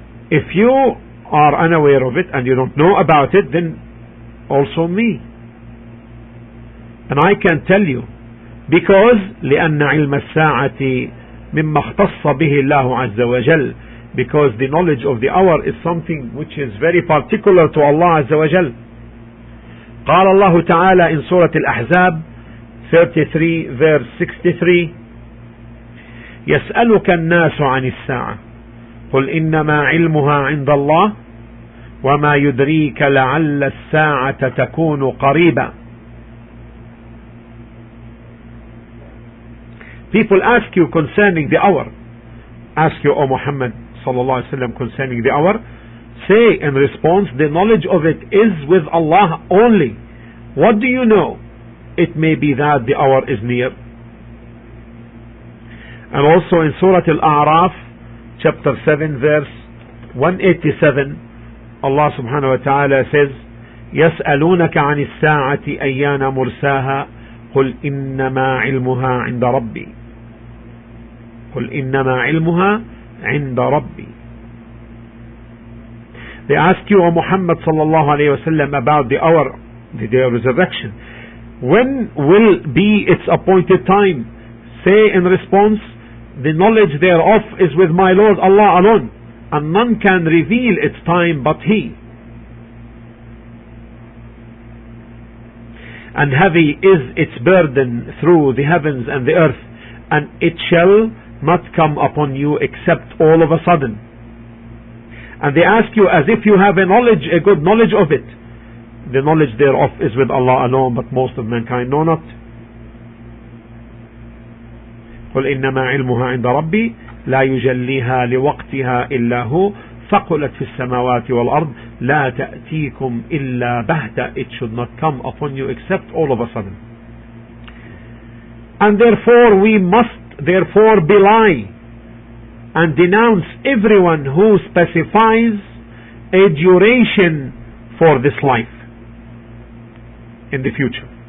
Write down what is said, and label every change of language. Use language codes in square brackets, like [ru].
[en] If you are unaware of it and you don't know about it, then also me. And I can tell you, because [ar] لأن علم الساعة مما اختص به الله عز وجل, [en] because the knowledge of the hour is something which is very particular to Allah عز وجل. [ar] قال الله تعالى in Surah Al-Ahzab 33 verse 63, يسألك الناس عن الساعة قل إنما علمها عند الله وما يدريك لعل الساعة تكون قريبا. [en] People ask you concerning the hour. Ask you, O Muhammad sallallahu alaihi wasallam, concerning the hour. Say in response, the knowledge of it is with Allah only. What do you know? It may be that the hour is near. And also in Surah Al-A'raf, chapter 7, verse 187, Allah subhanahu wa ta'ala says, [ar] يسألونك عن الساعة أيان مرساها قل إنما علمها عند ربي قل إنما علمها عند ربي. [en] They ask you, O Muhammad sallallahu alayhi wa sallam, about the hour, the day of resurrection. When will be its appointed time? Say in response, the knowledge thereof is with my Lord Allah alone, and none can reveal its time but He. And heavy is its burden through the heavens and the earth, and it shall not come upon you except all of a sudden. And they ask you as if you have a good knowledge of it. The knowledge thereof is with Allah alone, but most of mankind know not. [ar] قل إنما علمها عند ربي لا يجليها لوقتها إلا هو ثقلت في السماوات والأرض لا تأتيكم إلا بهتة. [en] It should not come upon you except all of a sudden. And therefore we must therefore belie and denounce everyone who specifies a duration for this life in the future.